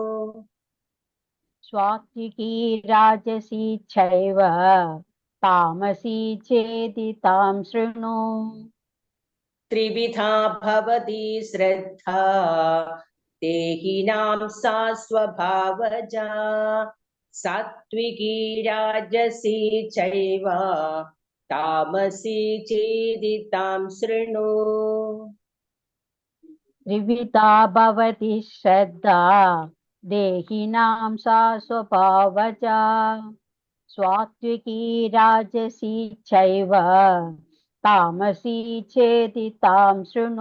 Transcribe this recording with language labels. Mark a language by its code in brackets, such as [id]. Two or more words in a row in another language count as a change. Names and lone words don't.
[sa] സാത്വികീ രാജസീ ചൈവ. താമസീ ചേതി താം ശൃണു. ത്രിവിധാ ഭവതി ശ്രദ്ധാ. ദേഹിനാം സാ സ്വഭാവജാ. सात्विकी राजसी चैव तामसी चेदि तां शृणु। त्रिविधा भवति श्रद्धा देहिनां सा स्वभावजा सात्विकी राजसी चैव तामसी चेति तां शृणु।